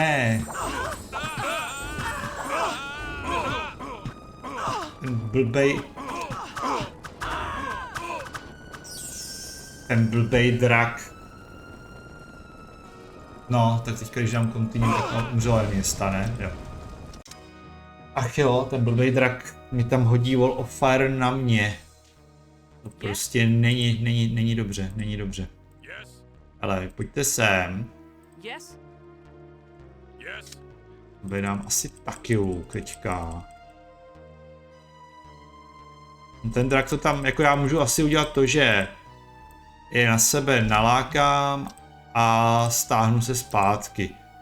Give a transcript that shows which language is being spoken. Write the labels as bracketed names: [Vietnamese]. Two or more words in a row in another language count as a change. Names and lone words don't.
[Czech] Ne. Ten blbej drak. No, tak teďka, když dám continue, tak mám umřelé města, ne? Jo. Ach jo, ten blbej drak mi tam hodí [English] wall of fire [Czech] na mě. To prostě není dobře, není dobře. [English] Yes. [Czech] Ale pojďte sem. [English] Yes. Yes. [Czech] Vydám asi taky luk teďka. Ten drak to tam, jako já můžu asi udělat to, že je na sebe nalákám a stáhnu se zpátky.